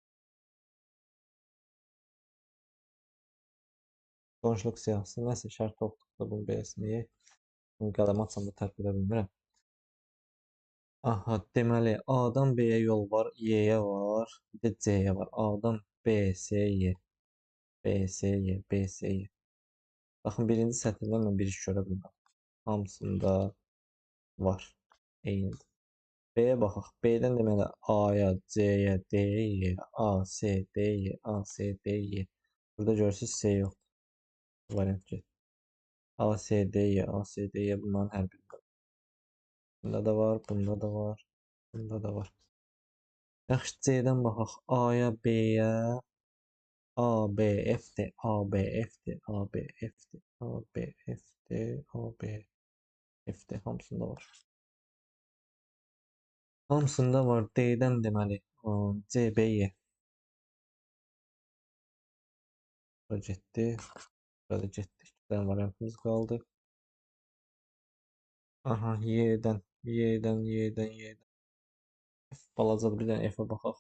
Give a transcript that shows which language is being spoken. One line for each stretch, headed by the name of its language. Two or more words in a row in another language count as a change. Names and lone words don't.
Azerbaijani: Qonşuluq siyahısı nəsə şərt olduqda bunu beləsinəyək. Bunu qələm açanda tərk edə bilmirəm. Aha, deməli, A-dan B-yə yol var, Y-yə var, bir də C-yə var. A-dan B, C, Y. B, C, Y, B, C, Y. Baxın, birinci sətirdən mən bir iş görə bilməm. Hamısında var. Eynidir. B-yə baxaq. B-dən deməli A-ya, C-yə, D-yə, Y-yə, A, C, D, Y, A, C, D, Y. Burada görürsünüz C yoxdur. Variant get. A, C, D, Y, A, C, D, Y bunların hər birində. Bunda da var, bunda da var, bunda da var. Yaxşı, C-dən baxaq. A-ya, B-yə, A, B, F-dir, A, B, F-dir, A, B, F-dir, A, B, F-dir, A, B, F-dir. Hamısında var. Hamısında var. D-dən deməli C, B, Y. Bura getdi. Burada getdi. 2 dənə variantımız qaldı. Aha, Y-dən. F balacadır. Bir dənə F-ə baxaq.